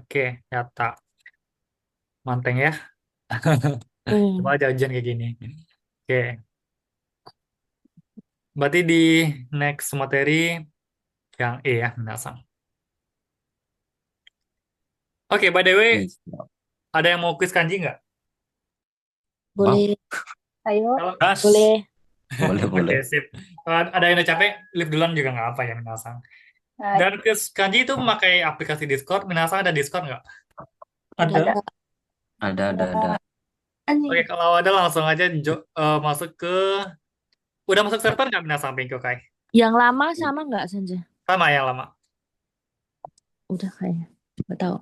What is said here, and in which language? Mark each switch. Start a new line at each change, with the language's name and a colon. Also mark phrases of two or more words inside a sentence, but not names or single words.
Indonesian: Oke, nyata. Manteng ya. Coba Hmm. aja ujian kayak gini. Oke, berarti di next materi yang E ya, Minasang. Oke,
English: by the way,
Indonesian: Iya. ada yang mau quiz kanji nggak? Wow, Boleh, Ayo. Kalau Gas. boleh. boleh, Oke, boleh. sip. Kalau ada yang udah capek, live duluan juga nggak apa ya, Minasang.
Japanese: はい。
Indonesian: Dan quiz kanji itu memakai aplikasi Discord. Minasang ada Discord nggak? Ada. Ada. Ada. Oke, kalau ada langsung aja masuk ke... Udah masuk server nggak Minasang Kai? Yang lama sama nggak Sanja? Sama yang lama. Udah kayaknya. Nggak tahu.